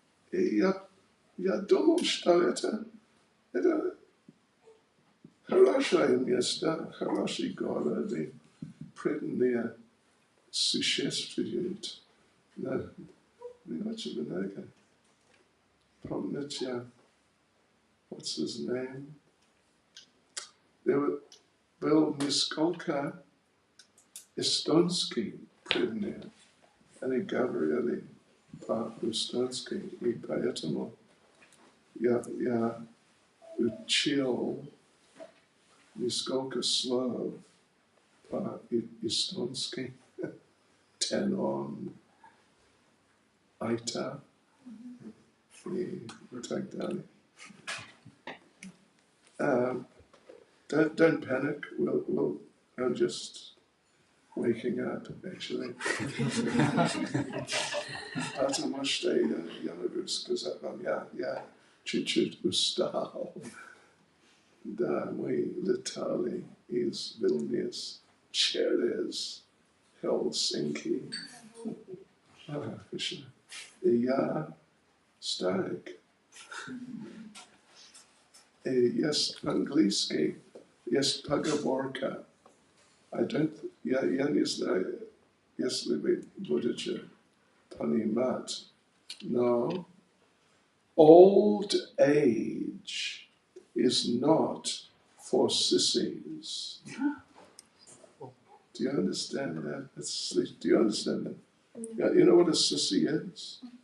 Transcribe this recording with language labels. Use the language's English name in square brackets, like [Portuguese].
[Russian] Я думал, что это хорошее место, хороший город, и преданные существуют. Но не очень много. [English] Помните, what's his name? [Russian] Был несколько эстонских преданных. Они говорили по-эстонски, и поэтому я учил несколько слов по-эстонски. Тенон, айта и так далее. [English] Don't panic. I'm just waking up, actually. [Russian] Потому что я могу сказать вам, я чуть-чуть устал. Да, мы летали из Вильнюс через Хельсинки. И я старик. И есть по-английски, есть поговорка. Я не знаю, если вы будете понимать, но [English] old age is not for sissies. Do you understand that? Do you understand that? Yeah, you know what a sissy is?